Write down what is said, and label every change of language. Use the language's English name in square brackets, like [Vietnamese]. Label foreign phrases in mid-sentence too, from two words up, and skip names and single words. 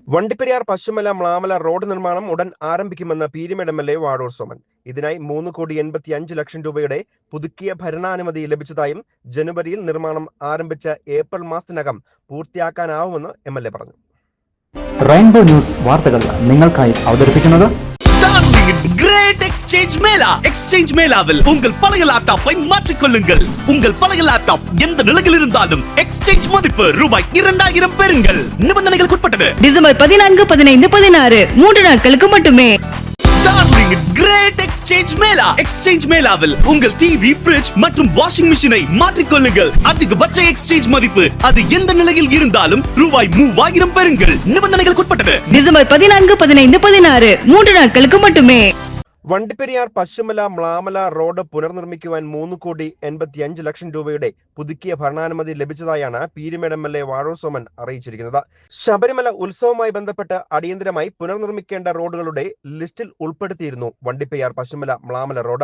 [Malayalam] വണ്ടിപ്പെരിയാർ പശുമല മ്ലാമല റോഡ് നിർമ്മാണം ഉടൻ ആരംഭിക്കുമെന്ന് പീരുമേട് എം.എൽ.എ. വാഴൂർ സോമൻ. ഇതിനായി 3,85 ലക്ഷം രൂപയുടെ പുതുക്കിയ ഭരണാനുമതി ലഭിച്ചതായും ജനുവരിയിൽ നിർമ്മാണം ആരംഭിച്ച ഏപ്രിൽ മാസത്തിനകം പൂർത്തിയാക്കാനാവുമെന്ന് എം.എൽ.എ. പറഞ്ഞു. റെയിൻബോ ന്യൂസ് വാർത്തകൾ നിങ്ങൾക്കായി അവതരിപ്പിക്കുന്നത് [English] great exchange mela. [Tamil] எக்ஸ்சேஞ்ச் மேளாவில் உங்கள் பழைய லேப்டாப்பை மாற்றிக் கொள்ளுங்கள். உங்கள் பழைய லேப்டாப் எந்த நிலையில் இருந்தாலும் எக்ஸ்சேஞ்ச் மதிப்பு ரூபாய் 2000 பெறுங்கள். நிபந்தனைகளுக்கு உட்பட்டது. டிசம்பர் 14, 15, 16 3 நாட்களுக்கு மட்டுமே. [English] great exchange mela. [Tamil] எக்ஸ்சேஞ்ச் மேளாவில் உங்கள் டிவி, ஃபிரிட்ஜ் மற்றும் [English] washing machine [Tamil] மாற்றிக் கொள்ளுங்கள். அதிகபட்ச எக்ஸ்சேஞ்ச் மதிப்பு அது எந்த நிலையில் இருந்தாலும் ரூபாய் 3000 பெறுங்கள். நிபந்தனைகளுக்கு உட்பட்டது. டிசம்பர் 14, 15, 16 3 நாட்களுக்கு மட்டுமே. [Malayalam] വണ്ടിപ്പെരിയാർ പശുമല മ്ലാമല റോഡ് പുനർനിർമ്മിക്കുവാൻ 3,85 ലക്ഷം രൂപയുടെ പുതുക്കിയ ഭരണാനുമതി ലഭിച്ചതായാണ് പീരുമേട് എം.എൽ.എ. വാഴൂർ സോമൻ അറിയിച്ചിരിക്കുന്നത്. ശബരിമല ഉത്സവവുമായി ബന്ധപ്പെട്ട് അടിയന്തരമായി പുനർനിർമ്മിക്കേണ്ട റോഡുകളുടെ ലിസ്റ്റിൽ ഉൾപ്പെടുത്തിയിരുന്നു വണ്ടിപ്പെരിയാർ പശുമല മ്ലാമല റോഡ്.